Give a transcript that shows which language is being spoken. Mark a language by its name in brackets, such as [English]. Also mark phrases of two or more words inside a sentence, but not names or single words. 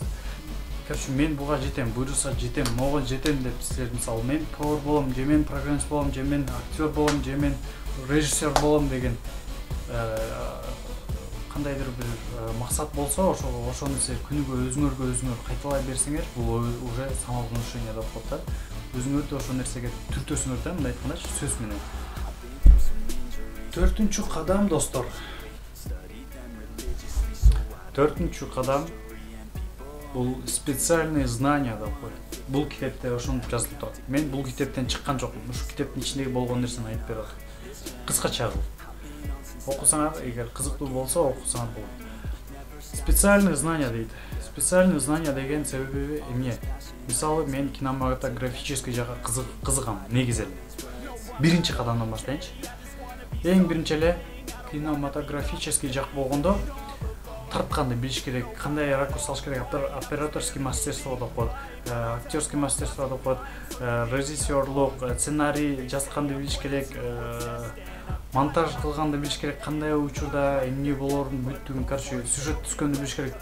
[Kyrgyz] Короче, мен буга жетем, буйруса жетем, могу жетем деп силер, мисалы, мен повар болом, же мен программист болом, же мен актер болом, же мен режиссер болом деген кандайдыр бир максат болсо, ошону силер күнүгө өзүңөр кайталай берсеңер, бул [Russian] уже самовнушение [Kyrgyz] деп коет да. Өзүңөрдү ошол нерсеге түртөсүңөр да, мындай айтканда сөз менен. 4-чү кадам достор. 4-чү кадам бул [Russian] специальные знания [Kyrgyz] деп коет. Бул китепте ошентип жазылып турат. Мен бул китептен чыккан жокмун. Ушу китептин ичиндеги болгон нерсени айтып берет. Кыскача окусаңар, эгер кызыктуу болсо окусаңар болот. [Russian] Специальные знания дейт. Специальные знания [Kyrgyz] деген себеби эмне? Мисалы, мен кинематографический жакка кызыгам негизи эле. Биринчи кадамдан баштайынчы. Эң биринчи эле кинематографический жак болгондо тартканды билиш керек, кандай ракурс алыш керек, [Russian] операторский мастерство [Kyrgyz] деп коет, [Russian] актерский мастерство [Kyrgyz] деп коет, режиссерлук, сценарий жазганды билиш керек, монтаж кылганды билиш керек, кандай учурда эмне болорун бүттүгүн, короче, сюжет түзгөндү билиш керек.